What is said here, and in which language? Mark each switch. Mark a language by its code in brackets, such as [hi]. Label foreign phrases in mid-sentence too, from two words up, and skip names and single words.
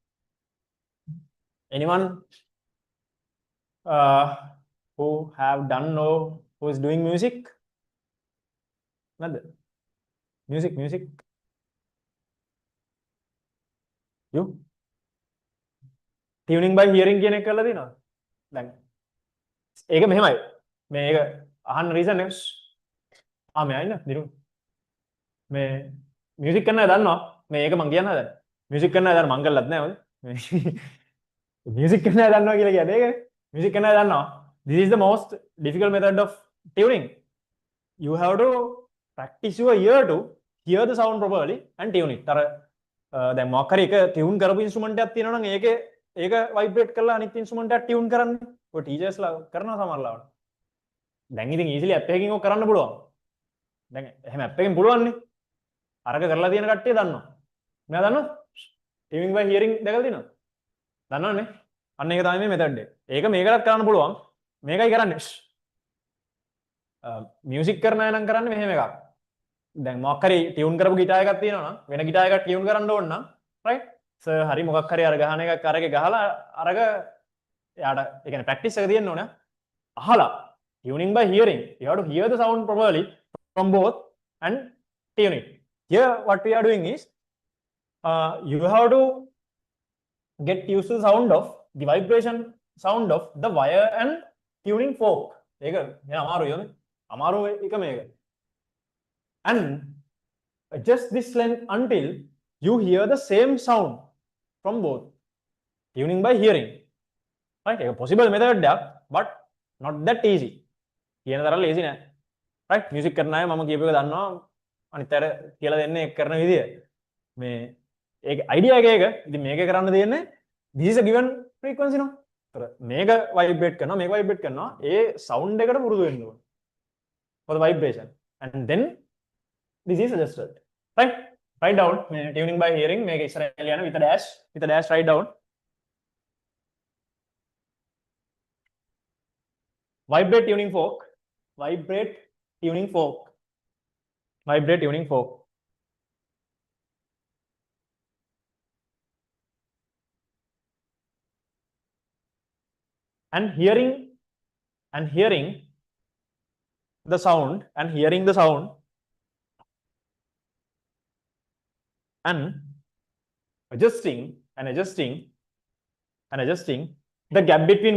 [en] Anyone who have done or who is doing music? Nothing. Music. You? Tuning by hearing [si] කියන එක කරලා දිනවද? දැන් ඒක මෙහෙමයි. මේක අහන්න රීසන් එක. මෙයා ඉන්න දිනු. මේ මියුසික් කරන අය දන්නවා. මේක මං කියන්න හදන්නේ. මියුසික් කරන අය දන්නවා මං කරලත් නෑ ඔය. මියුසික් කරන අය දන්නවා කියලා කියන්නේ ඒක. මියුසික් කරන අය දන්නවා. [en] This is the most difficult method of tuning. You have to practice your ear to hear the sound properly and tune it. [si] අර දැන් මොකක් හරි එක ටියුන් කරපු ඉන්ස්ට්‍රුමන්ට් එකක් තියෙනවා නම් ඒක වයිබ්‍රේට් කරලා අනිත් ඉන්ස්ට්‍රුමන්ට් එක ටියුන් කරන්නේ. ඔය ටීචර්ස්ලා කරනවා සමහරවිට. දැන් ඉතින් [en] easily app [si] එකකින් ඔක කරන්න පුළුවන්. දැන් එහෙම ඇප් එකකින් පුළුවන් නේ. අරක කරලා තියෙන කට්ටිය දන්නවා. මෙයා දන්නවද? [en] tuning by hearing [si] දැකලා තියෙනවද? දන්නවනේ. අන්න ඒක තමයි මේ මෙතඩ් එක. ඒක මේකටත් කරන්න පුළුවන්. මේකයි කරන්නේ. මියුසික් කරන අය නම් කරන්නේ මෙහෙම එකක්. දැන් මොකක් හරි ටියුන් කරපු ගිටාර් එකක් තියෙනවා නම් වෙන ගිටාර් එකක් ටියුන් කරන්න ඕන නම් [en] right sir [si] හරි මොකක් හරි අර ගහන එකක් අරගේ ගහලා අරක යාට ඒ කියන්නේ ප්‍රැක්ටිස් එක තියෙන්න ඕන අහලා [en] tuning by hearing you have to hear the sound properly from both and tune it. Here what we are doing is you have to get used to the sound of the vibration sound of the wire and tuning fork. [si] ඒක නෑ අමාරුයි යන්නේ. අමාරු එක මේක. [en] And adjust this length until you hear the same sound from both. Tuning by hearing. Right? A possible method there, but not that easy. [si] කියන තරම් lazy නෑ. Right? Music කරන අය මම කියපු එක දන්නවා. අනිත් අය කියලා දෙන්නේ කරන විදිය. මේ ඒක අයිඩියා එක එක. ඉතින් මේක කරන්න දෙන්නේ [en] this is a given frequency [si] නෝ. ඒතර මේක vibrate කරනවා මේක vibrate කරනවා ඒ sound එකට පුරුදු වෙන්න ඕන. [en] for the vibration and then this is adjusted. Right? Write down tuning by hearing [si] මේක ඉස්සරහට යන [en] with a dash write down. Vibrate tuning fork. Vibrate tuning fork. Vibrate tuning fork. And hearing the sound and adjusting the gap between